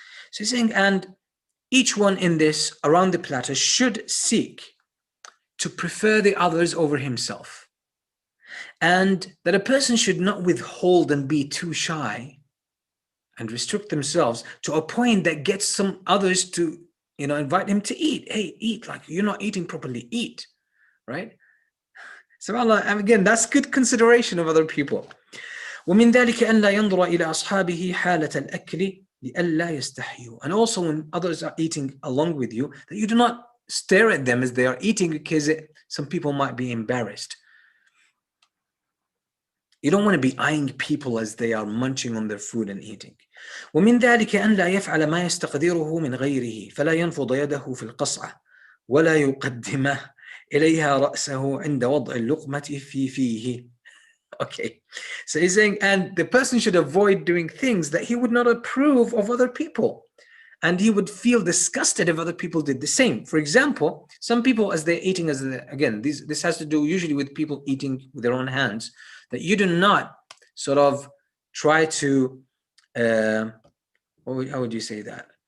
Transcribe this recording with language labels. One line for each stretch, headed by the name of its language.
English: So he's saying, and each one in this around the platter should seek to prefer the others over himself, and that a person should not withhold and be too shy and restrict themselves to a point that gets some others to, invite him to eat. Hey, eat, like you're not eating properly, eat, right? SubhanAllah, and again, that's good consideration of other people.
Arabic: ومن ذلك أن لا ينظر إلى أصحابه حالة الأكل لئلا يستحيوا.
English: And also when others are eating along with you, that you do not stare at them as they are eating, because some people might be embarrassed. You don't want to be eyeing people as they are munching on their food and eating.
Arabic: ومن ذلك أن لا يفعل ما يستقدره من غيره فلا ينفض يده في القصعة ولا يقدمه إليها رأسه عند وضع اللقمة في فيه.
English: Okay, so he's saying, and the person should avoid doing things that he would not approve of other people, and he would feel disgusted if other people did the same. For example, some people, as they're eating, again, this has to do usually with people eating with their own hands, that you do not sort of try to, how would you say that?